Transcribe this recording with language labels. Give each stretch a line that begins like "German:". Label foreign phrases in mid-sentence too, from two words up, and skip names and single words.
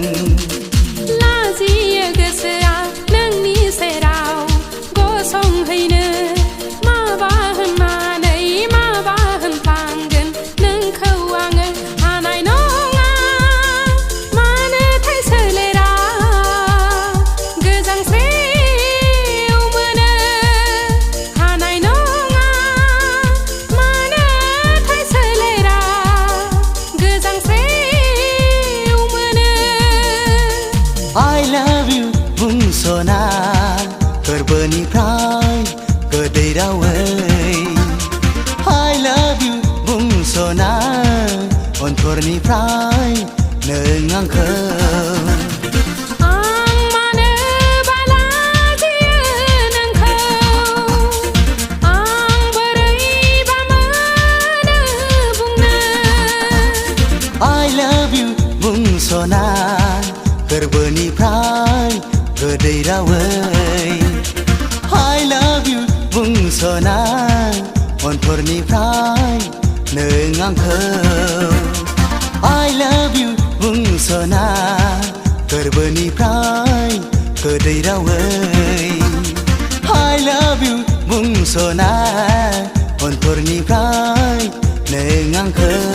Bodo: लाजियो गोसोआ नोंनि सेराव गसंहैनो माबा होननानै माबा होनफ्लांगोन नोंखौ आङो हानाय नङा मानोथाय सोलेरा गोजांस्रिउ मोनो हानाय नङा मानोथाय सोलेरा गोजांस्रिउ मोनो
English: I love you
Bodo: बुंसना गोरबोनिफ्राय गोदै रावै
English: I love you
Bodo: बुंसना अन्थरनिफ्राय नों आंखौ
English: I love you
Bodo: बुंसना गोरबोनिफ्राय गोदै रावै
English: I love you
Bodo: बुंसना अन्थरनिफ्राय नों आंखौ
English: I love you
Bodo: बुंसना गोरबोनिफ्राय गोदै रावै
English: I love you
Bodo: बुंसना अन्थरनिफ्राय नों आंखौ